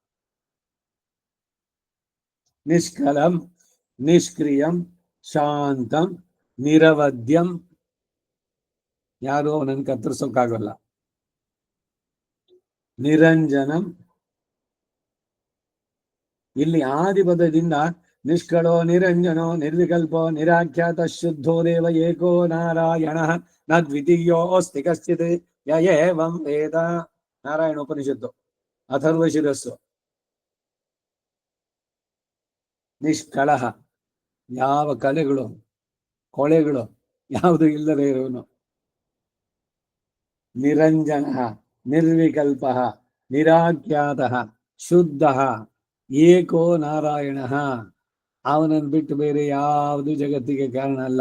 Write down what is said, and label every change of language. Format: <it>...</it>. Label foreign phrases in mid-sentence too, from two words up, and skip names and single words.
<sa>ನಿಷ್ಕಲಂ ನಿಷ್ಕ್ರಿಯಂ ಶಾಂತಂ ನಿರವದ್ಯಂ,</sa> <kn>ಯಾರು ಅವನನ್ನು ಕತ್ತರಿಸೋಕ್ಕಾಗಲ್ಲ.</kn> <sa>ನಿರಂಜನಂ,</sa> <kn>ಇಲ್ಲಿ ಆದಿಪದದಿಂದ</kn> <sa>ನಿಷ್ಕಳೋ ನಿರಂಜನೋ ನಿರ್ವಿಕಲ್ಪೋ ನಿರಾಖ್ಯಾತ ಶುದ್ಧೋ ದೇವ ಏಕೋ ನಾರಾಯಣ ನ ದ್ವಿತೀಯೋಸ್ತಿ ಕಶ್ಚಿತ್ ಯ ಏವಂ ವೇದ.</sa> <kn>ನಾರಾಯಣ ಉಪನಿಷತ್ತು ಅಥರ್ವ ಶಿರಸ್ಸು. ನಿಷ್ಕಳಹ, ಯಾವ ಕಲೆಗಳು ಕೊಳೆಗಳು ಯಾವುದು ಇಲ್ಲದೆ ಇರುವನು.</kn> <sa>ನಿರಂಜನ ನಿರ್ವಿಕಲ್ಪ ನಿರಾಖ್ಯಾತ ಶುದ್ಧ ಏಕೋ ನಾರಾಯಣ,</sa> <kn>ಅವನನ್ನು ಬಿಟ್ಟು ಬೇರೆ ಯಾವುದು ಜಗತ್ತಿಗೆ ಕಾರಣ ಅಲ್ಲ.</kn>